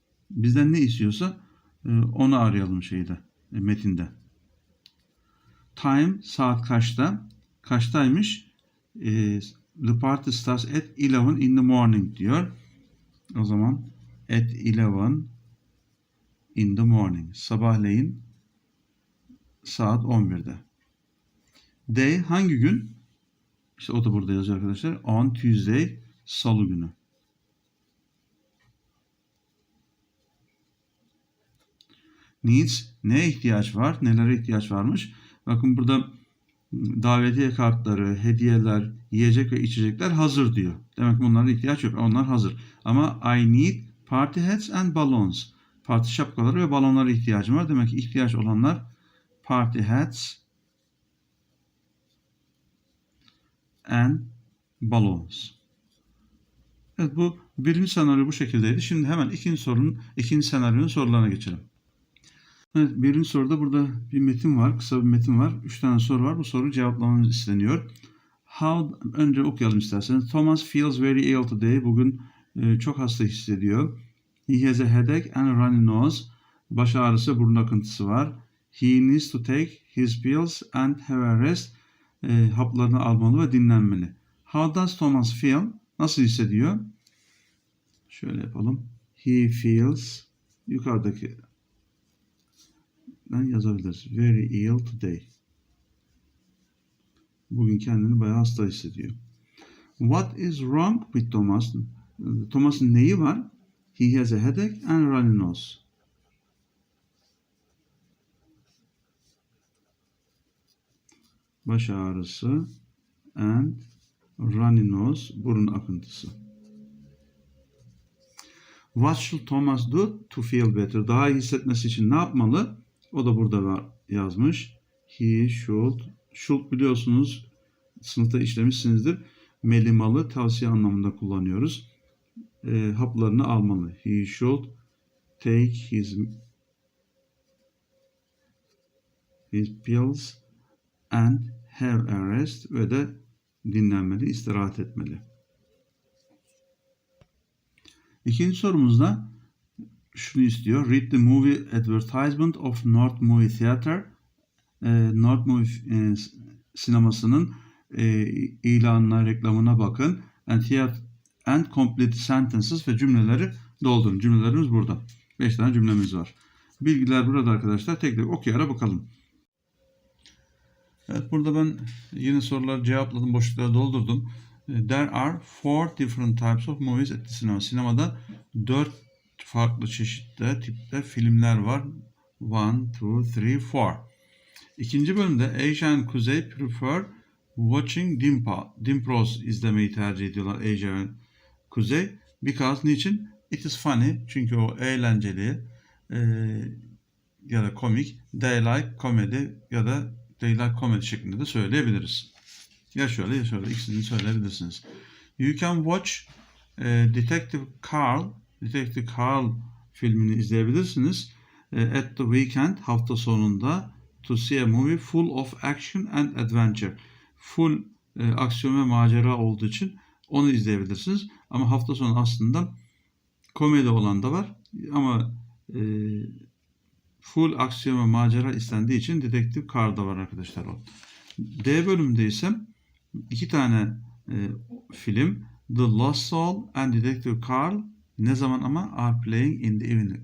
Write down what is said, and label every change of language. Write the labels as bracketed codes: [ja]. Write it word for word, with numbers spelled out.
[tr] Bizden ne istiyorsa e, onu arayalım şeyde, e, metinde. Time saat kaçta? Kaçtaymış? E, [en] The party starts at eleven in the morning [tr] diyor. O zaman [en] at eleven in the morning. [tr] Sabahleyin saat on birde. Day hangi gün? İşte o da burada yazıyor arkadaşlar. [en] On Tuesday, [tr] salı günü. Needs, neye ihtiyaç var? Nelere ihtiyaç varmış? Bakın burada davetiye kartları, hediyeler, yiyecek ve içecekler hazır diyor. Demek ki bunlara ihtiyaç yok. Onlar hazır. Ama [en] I need party hats and balloons. [tr] Parti şapkaları ve balonlara ihtiyacım var. Demek ki ihtiyaç olanlar [en] party hats and balloons. [tr] Evet, bu birinci senaryo bu şekildeydi. Şimdi hemen ikinci sorunun, ikinci senaryonun sorularına geçelim. Evet, birinci soruda burada bir metin var. Kısa bir metin var. Üç tane soru var. Bu soruyu cevaplamamız isteniyor. [en] How, [tr] önce okuyalım isterseniz. [en] Thomas feels very ill today. [tr] Bugün e, çok hasta hissediyor. [en] He has a headache and a runny nose. [tr] Baş ağrısı, burun akıntısı var. [en] He needs to take his pills and have a rest. [tr] E, haplarını almalı ve dinlenmeli. [en] How does Thomas feel? [tr] Nasıl hissediyor? Şöyle yapalım. [en] He feels, [tr] yukarıdaki ben yazabiliriz. [en] Very ill today. [tr] Bugün kendini bayağı hasta hissediyor. [en] What is wrong with Thomas? [tr] Thomas'ın neyi var? [en] He has a headache and runny nose. [tr] Baş ağrısı [en] and runny nose, [tr] burun akıntısı. [en] What should Thomas do to feel better? [tr] Daha iyi hissetmesi için ne yapmalı? O da burada var, yazmış. [en] He should. [tr] Should biliyorsunuz sınıfta işlemişsinizdir. Melimalı tavsiye anlamında kullanıyoruz. E, haplarını almalı. [en] He should take his, his pills and have a rest [tr] ve de dinlenmeli, istirahat etmeli. İkinci sorumuzda şunu istiyor. [en] Read the movie advertisement of North Movie Theater. [tr] E, North Movie e, s- sinemasının e, ilanına, reklamına bakın. [en] And, theat- and complete sentences [tr] ve cümleleri doldurun. Cümlelerimiz burada. Beş tane cümlemiz var. Bilgiler burada arkadaşlar. Tek tek okuyarak bakalım. Evet, burada ben yeni soruları cevapladım, boşlukları doldurdum. [en] E, There are four different types of movies at the cinema. [tr] Sinemada dört farklı çeşitte, tipte filmler var. [en] One, two, three, four. [tr] İkinci bölümde [en] Asia and Kuzey prefer watching Dimpa, Dimpros [tr] izlemeyi tercih ediyorlar Asia ve Kuzey. [en] Because [tr] niçin? [en] It is funny. [tr] Çünkü o eğlenceli. E, ya da komik, [en] they like [tr] komedi ya da they like komedi şeklinde de söyleyebiliriz. Ya şöyle ya şöyle, ikisini de söyleyebilirsiniz. [en] You can watch e, Detective Carl, Detective Carl [tr] filmini izleyebilirsiniz. [en] E, at the weekend, [tr] hafta sonunda, [en] to see a movie full of action and adventure. [tr] Full e, aksiyon ve macera olduğu için onu izleyebilirsiniz. Ama hafta sonu aslında komedi olan da var. Ama e, full aksiyon ve macera istendiği için Dedektif Kar'da var arkadaşlar o. D bölümünde ise iki tane e, film The Lost Soul and Detective Carl ne zaman ama [en] are playing in the evening.